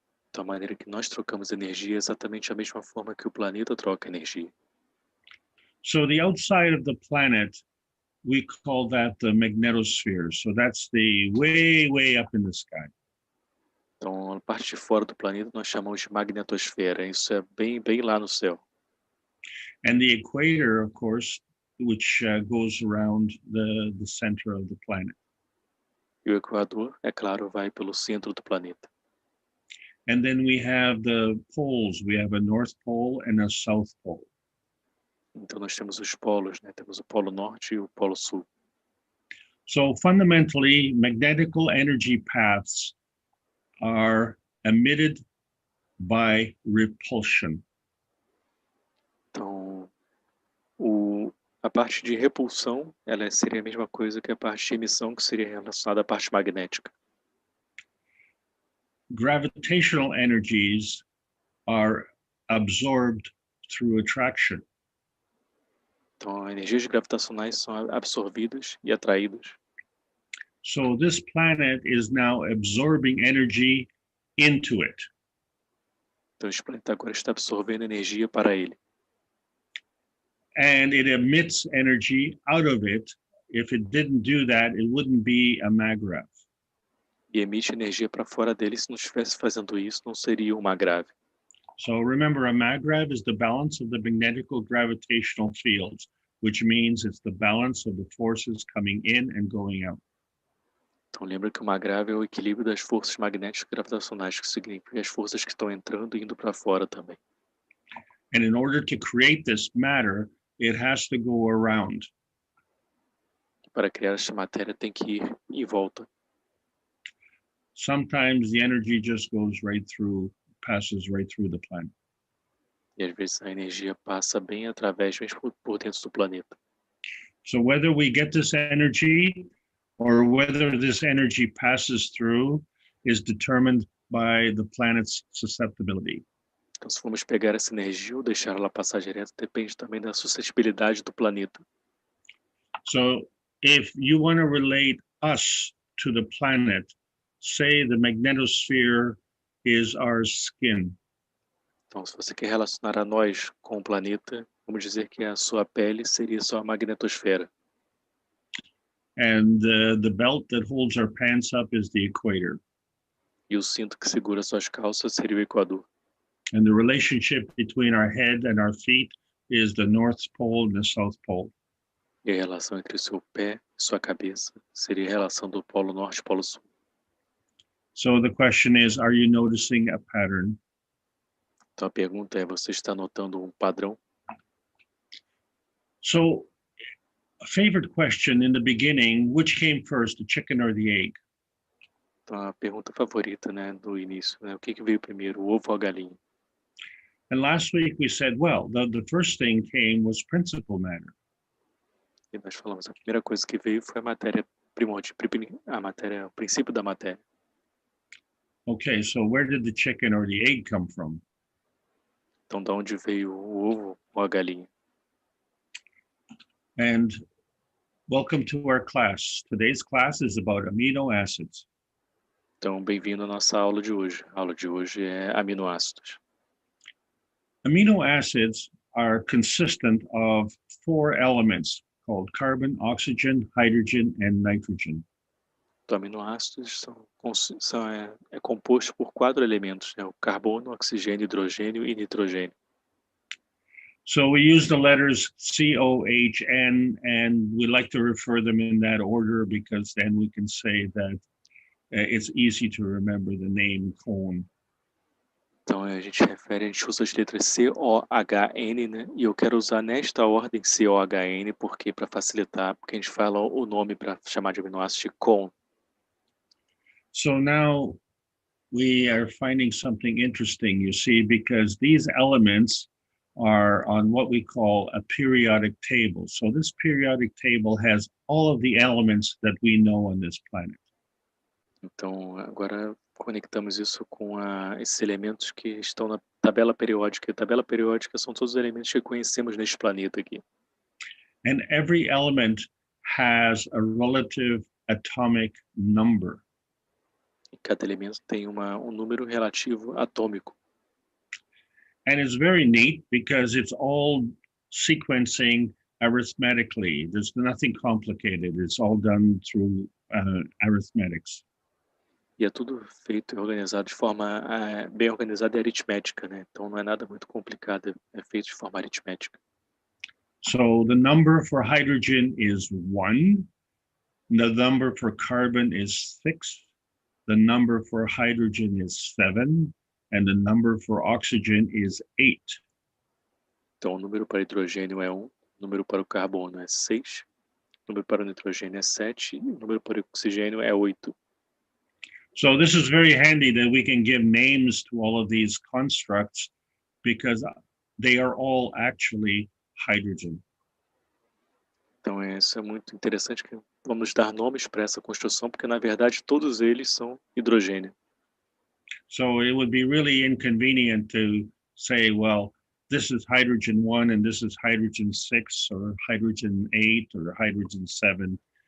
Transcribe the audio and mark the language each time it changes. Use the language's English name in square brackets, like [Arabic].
[Portuguese] Então a maneira que nós trocamos energia é exatamente a mesma forma que o planeta troca energia. [English] So the outside of the planet, we call that the magnetosphere. So that's the way up in the sky. [Portuguese] Então a parte de fora do planeta nós chamamos de magnetosfera, isso é bem lá no céu. [English] And the equator, of course, which goes around the center of the planet. [Portuguese] E o Equador, é claro, vai pelo centro do planeta. [English] And then we have the poles. We have a North Pole and a South Pole. [Portuguese] Então nós temos os polos, né? Temos o polo norte e o polo sul. [English] So fundamentally, magnetical energy paths are emitted by repulsion. [Portuguese] Então, a parte de repulsão, ela seria a mesma coisa que a parte de emissão, que seria relacionada à parte magnética. [English] Gravitational energies are absorbed through attraction. [Portuguese] Então, energias gravitacionais são absorvidas e atraídas. [English] So this planet is now absorbing energy into it. [Portuguese] Então, esse planeta agora está absorvendo energia para ele. [English] And it emits energy out of it. If it didn't do that, it wouldn't be a maggrav. [Portuguese] E emite energia para fora dele. Se não estivesse fazendo isso, não seria uma grave. [English] So remember, a maggrav is the balance of the magnetical gravitational fields, which means it's the balance of the forces coming in and going out. [Portuguese] Então, lembra que uma grave é o equilíbrio das forças magnéticas gravitacionais, que significa as forças que estão entrando e indo para fora também. [English] And in order to create this matter, it has to go around. [Portuguese] Para criar esta matéria tem que ir em volta. [English] Sometimes the energy just goes right through, passes right through the planet. [Portuguese] E às vezes a energia passa bem através, mesmo por dentro do planeta. [English] So whether we get this energy or whether this energy passes through is determined by the planet's susceptibility. [Portuguese] Então, se formos pegar essa energia ou deixar ela passar direto, depende também da suscetibilidade do planeta. [English] So if you want to relate us to the planet, say the magnetosphere is our skin. [Portuguese] Então, se você quer relacionar a nós com o planeta, vamos dizer que a sua pele seria só a magnetosfera. [English] And the belt that holds our pants up is the equator. [Portuguese] E o cinto que segura suas calças seria o equador. [English] And the relationship between our head and our feet is the North Pole and the South Pole. [Portuguese] E a relação entre o seu pé e sua cabeça seria a relação do Polo Norte e Polo Sul. [English] So the question is, are you noticing a pattern? [Portuguese] Então a pergunta é, você está notando um padrão? [English] So a favorite question in the beginning, which came first, the chicken or the egg? [Portuguese] Então a pergunta favorita, né, do início, né, o que veio primeiro, o ovo ou a galinha? [English] And last week we said, well, the first thing came was principal matter. [Portuguese] E nós falamos, a primeira coisa que veio foi a matéria primordial, a matéria, o princípio da matéria. [English] Okay, so where did the chicken or the egg come from? [Portuguese] Então, de onde veio o ovo ou a galinha? [English] And welcome to our class. Today's class is about amino acids. [Portuguese] Então, bem-vindo à nossa aula de hoje. A aula de hoje é aminoácidos. [English] Amino acids are consistent of 4 elements called carbon, oxygen, hydrogen, and nitrogen. [Portuguese] Então, aminoácidos é composto por 4 elementos, né? O carbono, oxigênio, hidrogênio e nitrogênio. [English] So we use the letters COHN, and we like to refer them in that order because then we can say that it's easy to remember the name cone. [Portuguese] Então, a gente usa as letras C-O-H-N, né? E eu quero usar nesta ordem C-O-H-N, porque para facilitar, porque a gente fala o nome para chamar de aminoácido de cone. [English] So now we are finding something interesting, you see, because these elements are on what we call a periodic table. So this periodic table has all of the elements that we know on this planet. [Portuguese] Então, agora conectamos isso com esses elementos que estão na tabela periódica. A tabela periódica são todos os elementos que conhecemos neste planeta aqui. [English] And every element has a relative atomic number. [Portuguese] E cada elemento tem um número relativo atômico. [English] And it's very neat because it's all sequencing arithmetically. There's nothing complicated. It's all done through arithmetics. [Portuguese] E é tudo feito e organizado de forma bem organizada e aritmética, né? Então não é nada muito complicado, é feito de forma aritmética. [English] So the number for hydrogen is 1. The number for carbon is 6. The number for hydrogen is 7. And the number for oxygen is 8. [Portuguese] Então o número para hidrogênio é 1, o número para o carbono é 6, o número para o nitrogênio é 7 e o número para o oxigênio é 8. [English] So this is very handy that we can give names to all of these constructs because they are all actually hydrogen. [Portuguese] Então isso é muito interessante que vamos dar nomes para essa construção, porque na verdade todos eles são hidrogênio. [English] So it would be really inconvenient to say, well, this is hydrogen 1 and this is hydrogen 6 or hydrogen 8 or hydrogen 7.